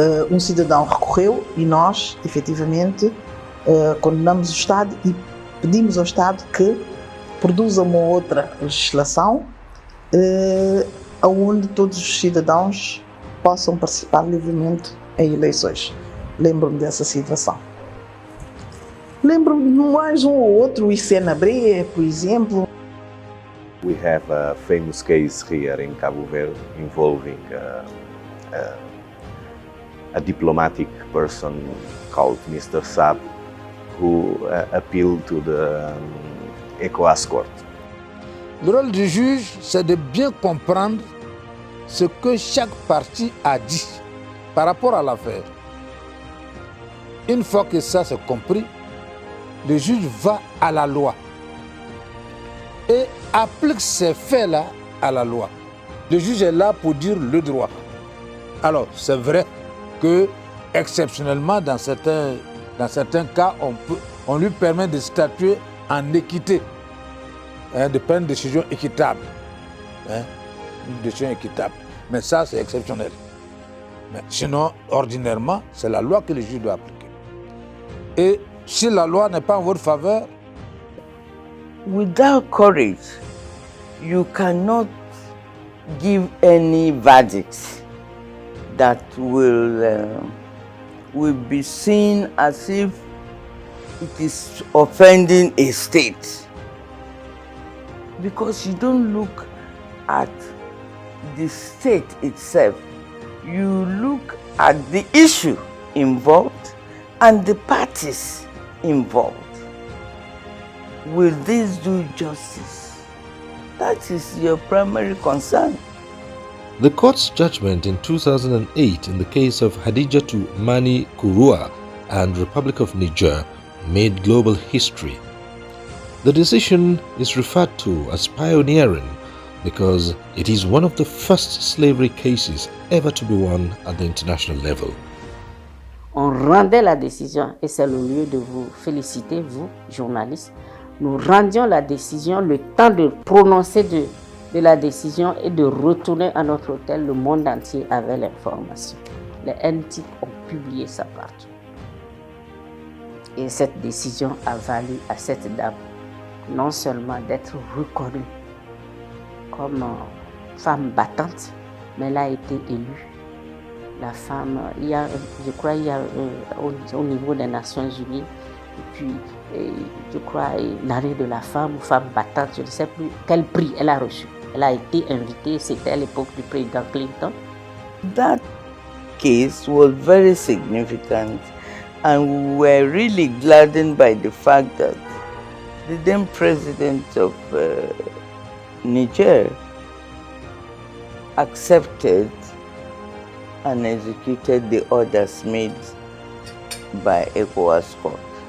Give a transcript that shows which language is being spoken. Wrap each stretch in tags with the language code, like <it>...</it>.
<pt>Um cidadão recorreu e nós, efetivamente, condenamos o Estado e pedimos ao Estado que produza uma outra legislação onde todos os cidadãos possam participar livremente em eleições. Lembro-me dessa situação. Lembro-me de mais um ou outro, Isenabre, por exemplo.</pt> <en>We have a famous case here in Cabo Verde involving a diplomatic person called Mr. Saab, who appealed to the ECOWAS court.</en> <fr>Le rôle du juge, c'est de bien comprendre ce que chaque partie a dit par rapport à l'affaire. Une fois que ça c'est compris, le juge va à la loi et applique ces faits-là à la loi. Le juge est là pour dire le droit. Alors, c'est vrai que, exceptionnellement, dans certains cas, on lui permet de statuer en équité, de prendre une décision équitable. Une décision équitable. Mais ça, c'est exceptionnel. Mais sinon, ordinairement, c'est la loi que le juge doit appliquer. Et si la loi n'est pas en votre faveur,</fr> <en>without courage, you cannot give any verdict that will be seen as if it is offending a state. Because you don't look at the state itself, you look at the issue involved and the parties involved. Will this do justice? That is your primary concern. The court's judgment in 2008 in the case of Hadijatu Mani Kurua and Republic of Niger made global history. The decision is referred to as pioneering because it is one of the first slavery cases ever to be won at the international level.</en> <fr>On rendait la décision, et c'est le lieu de vous féliciter, vous, journalistes. Nous rendions la décision, le temps de prononcer de la décision et de retourner à notre hôtel. Le monde entier avait l'information. Les NTIC ont publié ça partout. Et cette décision a valu à cette dame non seulement d'être reconnue comme femme battante, mais elle a été élue. La femme, je crois il y a au niveau des Nations Unies, et puis je crois l'année de la femme ou femme battante, je ne sais plus quel prix elle a reçu. Elle a été invitée, c'était à l'époque du président Clinton.</fr> <en>That case was very significant and we were really gladdened by the fact that the then president of Niger accepted and executed the orders made by ECOWAS court.</en>